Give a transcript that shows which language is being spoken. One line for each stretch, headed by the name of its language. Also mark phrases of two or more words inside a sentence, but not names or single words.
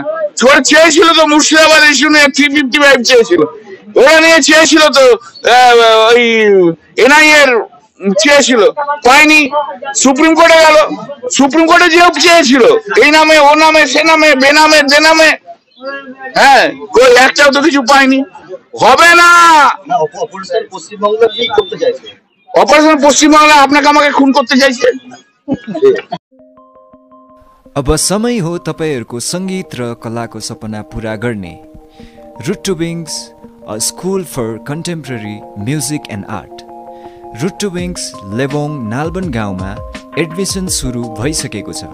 Bangla: চেয়েছিল তো মুর্শিদাবাদ ইস্যু নিয়ে 355 চেয়েছিল, ওরা নিয়ে চেয়েছিল তো ওই এনআই এর চেয়েছিল, পায়নি, সুপ্রিম কোর্টে গেল। সুপ্রিম কোর্টে যেও চেয়েছিল এই নামে ও নামে সে নামে বেনামে দেনামে, হ্যাঁ কই একটাও তো কিছু পায়নি। হবে না। অপারেশন পশ্চিমবাংলা আপনাকে আমাকে খুন করতে চাইছে।
Nepali: अब समय हो तपाईहरुको संगीत र कलाको सपना पूरा गर्ने।
English: Root to Wings, a school for contemporary music and art.
Nepali: रुट टु विङ्स लेबोङ नालबन गाउँमा एडमिसन सुरु भइसकेको छ।